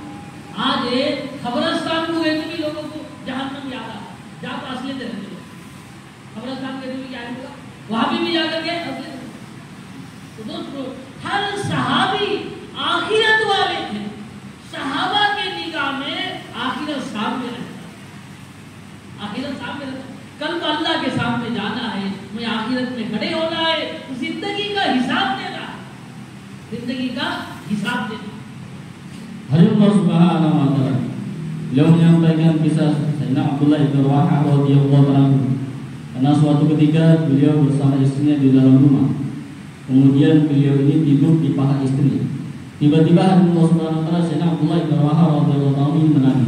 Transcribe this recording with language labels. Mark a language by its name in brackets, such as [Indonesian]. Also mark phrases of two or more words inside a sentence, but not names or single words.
[Hindi] आज खबरस्तान को गए भी लोगों को जहन्नम याद आ, जहाँ तो असलियत है, खबरस्तान के भी क्या होगा, वहां भी जाकर के तो दोस्तों हर सहाबी आखिरत वाले थे। सहाबा के निगाह में आखिरत सामने रहता, आखिरत सामने रहता। कल तो अल्लाह के सामने जाना है, मुझे आखिरत में खड़े होना है, जिंदगी का हिसाब देना, जिंदगी का हिसाब देना। [Arabic] الله سبحانه وتعالى [Indonesian] beliau menyampaikan kisah Sayyidina Abdullah bin Rawaha [Arabic] رضي الله عنه. [Indonesian] Karena suatu ketika beliau bersama istrinya di dalam rumah, kemudian beliau ini tidur di paha istri. Tiba-tiba [Arabic] الله سبحانه وتعالى [Indonesian] Sayyidina Abdullah bin Rawaha [Arabic] رضي الله عنه [Indonesian] menangis.